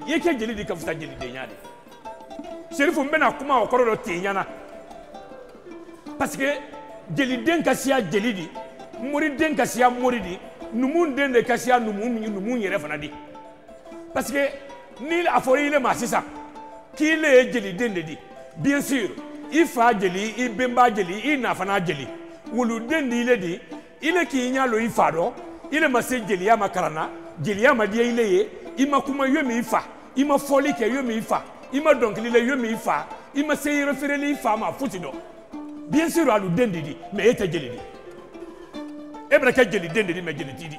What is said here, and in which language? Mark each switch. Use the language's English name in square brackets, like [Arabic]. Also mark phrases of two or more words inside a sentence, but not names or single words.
[Mandingo] I ye kɛ jeli di ka fisa jelidenya de. Serifu n bɛna kuma o kɔrɔ dɔ ten ɲana [French] parce que [Mandingo] jeliden ka siya jeli di moriden ka siya mori di numuden de ka siya numun yɛrɛ fana di. [French] Parce que [Mandingo] ni a fɔra i le ma sisan k'i le ye jeliden de di [French] bien sûr [Mandingo] i fa jeli i benba jeli i nafana jeli wuluden di i le di i le k'i ɲa lo i fa dɔ i le ma se jeliya ma karanna jeliya ma diya i le ye i ma kuma yo min i fa i ma fɔli kɛ yo min i fa i ma dɔnkili le yo min i fa i ma se référeli i fa ma fosi dɔ [French] bien sûr [Mandingo] aluden de di mais e tɛ jeli di e bɛna kɛ jeliden de di mais jeli ti di.